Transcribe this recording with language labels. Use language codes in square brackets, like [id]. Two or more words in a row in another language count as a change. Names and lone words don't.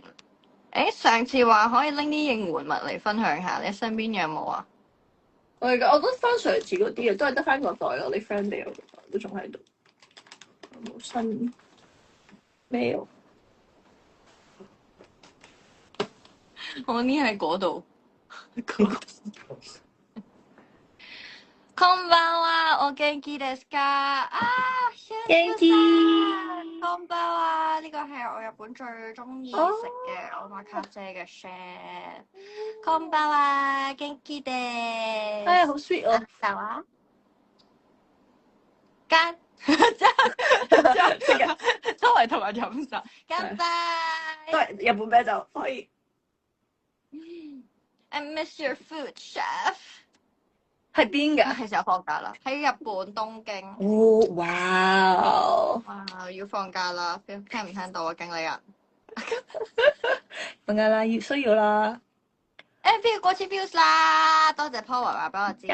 [yue] 上次話可以拎啲應援物嚟分享下，你身邊有冇啊？我覺得翻上次嗰啲啊，都係得翻個袋咯，你 friend 俾我個袋都仲喺度，冇新咩喎？我呢喺嗰度。 [ja] こんばんは、お元気ですか？元気。こんばんは， [yue] 呢個係我日本最中意食嘅omakase嘅 chef。 [ja] こんばんは，元気です。 [yue] 好 sweet 哦。好啊。乾周圍同人飲酒，乾杯！都係日本啤酒可以。 [en] I miss your food, chef。 [yue] 喺邊㗎？其實有放假啦，喺日本東京。哦，哇！哇，要放假啦！聽唔聽到啊，經理人？放假啦，需要啦。 MV 過千 views 啦，多謝 Paul 話俾我知。